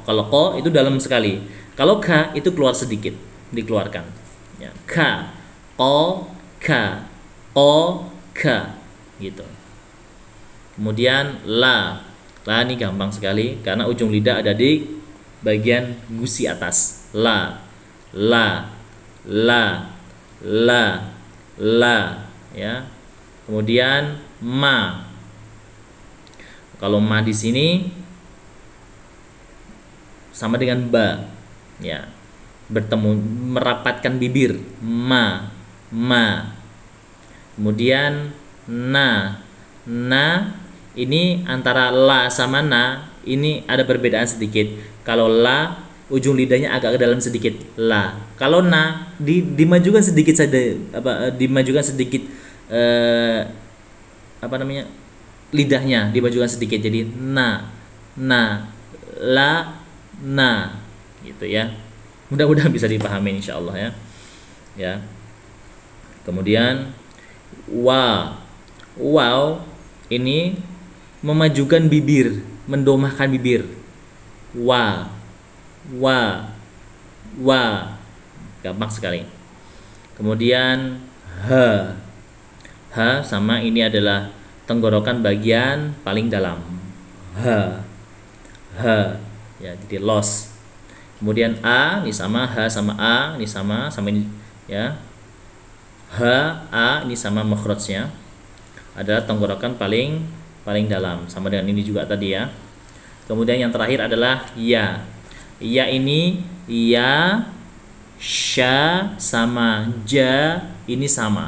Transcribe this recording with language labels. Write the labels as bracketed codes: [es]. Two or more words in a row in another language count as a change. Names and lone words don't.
[id] Kalau ko itu dalam sekali. Kalau k itu keluar sedikit, dikeluarkan. Ya. K, o, k, gitu. Kemudian la. La ini gampang sekali karena ujung lidah ada di bagian gusi atas. La, la, la, la, ya. Kemudian ma. Kalau ma di sini sama dengan ba, ya. Bertemu, merapatkan bibir. Ma, ma. Kemudian na. Na ini antara la sama na ini ada perbedaan sedikit. Kalau la ujung lidahnya agak ke dalam sedikit, la. Kalau na dimajukan sedikit saja, dimajukan sedikit lidahnya dimajukan sedikit jadi na, la, na, gitu ya. Mudah-mudahan bisa dipahami insyaallah ya. Ya. Kemudian wa. Wow ini memajukan bibir, mendomahkan bibir. Wa, wa, wa, gampang sekali. Kemudian ha. Ha sama ini adalah tenggorokan bagian paling dalam. Ha, ha, ya jadi los. Kemudian a ini sama, ha sama a ini sama ini ya. Ha, a ini sama makhrajnya adalah tenggorokan paling dalam, sama dengan ini juga tadi ya. Kemudian yang terakhir adalah ya. Ya ini ya, sya sama ja ini sama.